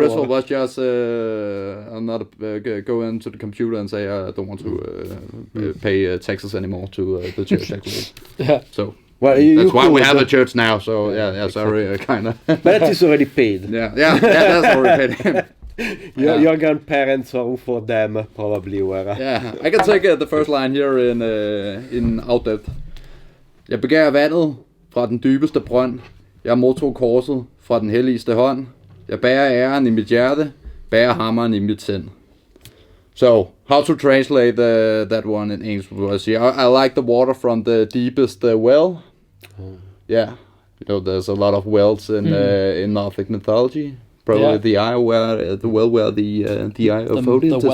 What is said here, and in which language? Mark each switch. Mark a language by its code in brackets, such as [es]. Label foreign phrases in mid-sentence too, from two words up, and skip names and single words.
[en] ritual was just I'm not go into the computer and say I don't want to pay taxes anymore to the church actually. Yeah. So Well, that's why we could, have a church now. So yeah, sorry, kind of. but that is already paid. yeah, that's already paid. Your grandparents or for them probably were. Yeah, I can take the first line here in afdøbt. [da] Jeg begærer vandet fra den dybeste brønd. Jeg modtog korset fra den helligste hånd. Jeg bærer æren i mit hjerte, bærer hammeren i mit sind. [en] So, how to translate that one in English was I like the water from the deepest well. Yeah, there's a lot of wells in Nordic mythology. Probably the eye where the well where the eye of Odin is